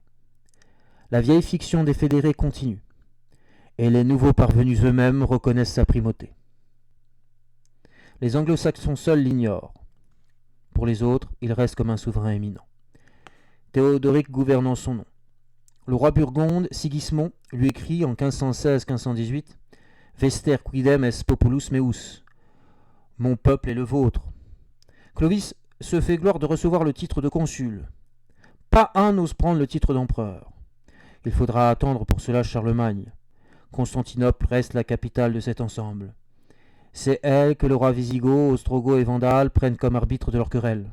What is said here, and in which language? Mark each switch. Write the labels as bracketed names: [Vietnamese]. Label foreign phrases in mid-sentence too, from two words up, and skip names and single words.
[French] La vieille fiction des fédérés continue, et les nouveaux parvenus eux-mêmes reconnaissent sa primauté. Les anglo-saxons seuls l'ignorent. Pour les autres, il reste comme un souverain éminent. Théodoric gouverne en son nom. Le roi burgonde, Sigismond, lui écrit en 1516-1518 « [Latin] Vester quidem est populus meus [French] » « Mon peuple est le vôtre ». Clovis se fait gloire de recevoir le titre de consul. Pas un n'ose prendre le titre d'empereur. Il faudra attendre pour cela Charlemagne. Constantinople reste la capitale de cet ensemble. C'est elle que le roi wisigoth, ostrogoth et vandale prennent comme arbitre de leur querelle.